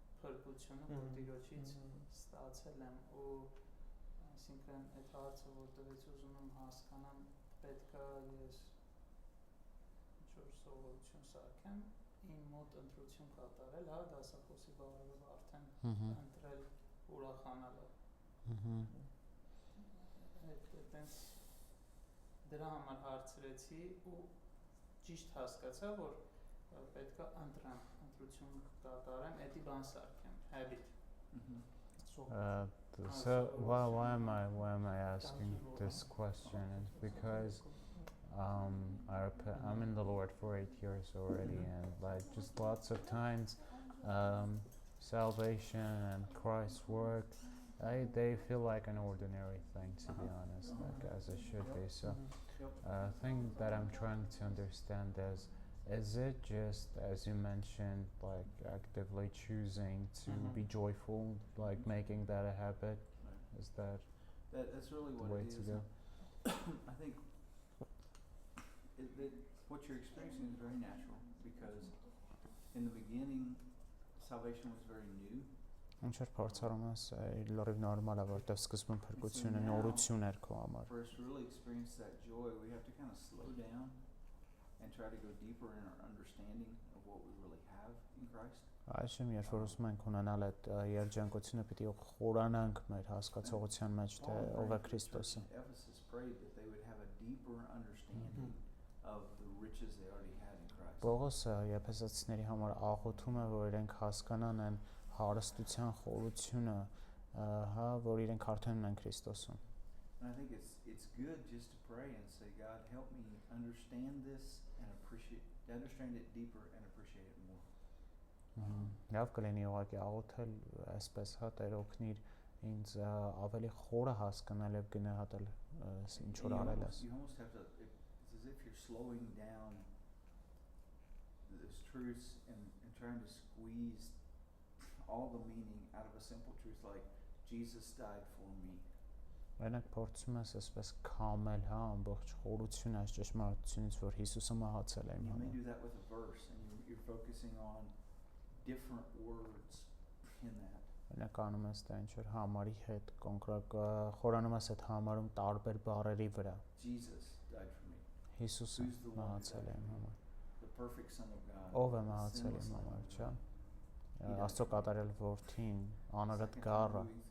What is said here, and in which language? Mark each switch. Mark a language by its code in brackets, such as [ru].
[hy] փրկությունը, որ Տիրոջից ստացել եմ ու այսինքն այդ հարցը որտեղից ուզում եմ հասկանամ պետքա ես ինչ-որ սովորություն սարքեմ իմ մոտ ընտրություն կատարել, հա, դասախոսի բառերով արդեն ընտրել ուրախանալը։ Այդտենց դրա համար հարցրեցի ու ճիշտ հասկացա, որ պետքա ընտրեմ, ընտրություն կատարեմ, էդի բան սարքեմ, habit։ [en] So why am I asking this question is because I'm in the Lord for 8 years already, and like just lots of times salvation and Christ's work they feel like an ordinary thing, to be honest, like as it should be. So thing that I'm trying to understand is it just, as you mentioned, like actively choosing to be joyful, like making that a habit? Is That's really the what way it to is. go? I think what you're experiencing is very natural because in the beginning salvation was very new. [hy] Ինչ որ փորձառում ես, լրիվ նորմալ է, որտեղ սկզբում փրկությունը նորություն էր քո համար։ [en] For us to really experience that joy, we have to kind of slow down and try to go deeper in our understanding of what we really have in Christ. [hy] Այժմ երբ որ ուզում ենք ունենալ այդ երջանկությունը, պիտի խորանանք մեր հասկացողության մեջ, թե ով է Քրիստոսը։ [en] Ephesus prayed that they would have a deeper understanding of the riches they already had in Christ. [hy] Պողոսը եփեսացիների համար աղոթում է, որ իրենք հասկանան այն հարստության խորությունը, հա, որ իրենք արդեն ունեն Քրիստոսում։ [en] And I think it's good just to pray and say, God, help me understand this and understand it deeper and appreciate it more. [hy] Լավ կլինի ուղղակի աղոթել այսպես, հա, Տեր օգնիր ինձ ավելի խորը հասկանալ եւ գնահատել ինչ որ արել ես։ [en] You almost have to, it's as if you're slowing down those truths and trying to squeeze all the meaning out of a simple truth like Jesus died for me. [hy] Այնակ փորձում ես այսպես կամել, հա, ամբողջ խորությունը այս ճշմարտությունից, որ Հիսուսը մահացել է իմ [en] You may [hy] համար։ [en] do that with a verse and you're focusing on different words in that. [hy] Այնակ անում ես դա ինչ որ համարի հետ կոնկրետ խորանում ես այդ համարում տարբեր բառերի վրա։ [en] Jesus died for me. [hy] Հիսուսը մահացել է իմ համար։ [en] The perfect Son of God. [hy] Ով է մահացել իմ համար, չէ՞։ Աստծո կատարյալ որդին, անարատ գառը։